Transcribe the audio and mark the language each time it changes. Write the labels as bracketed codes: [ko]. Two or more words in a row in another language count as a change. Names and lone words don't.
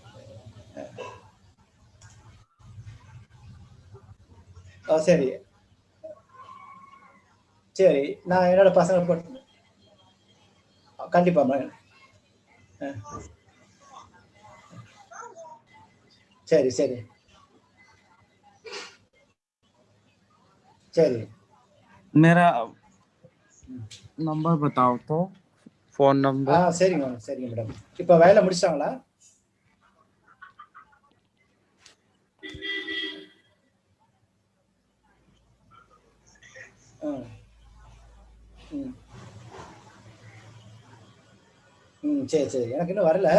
[ta] சரி சரி, நான் என்னோட பசங்க போட்டு கண்டிப்பா மேம். சரி சரி சரி. [hi] मेरा नंबर बताओ तो, फोन नंबर. [ta] சரிங்க மேடம் சரிங்க மேடம். இப்போ வேலை முடிச்சிட்டாங்களா? சரி சரி, எனக்கு இன்னும் வரல.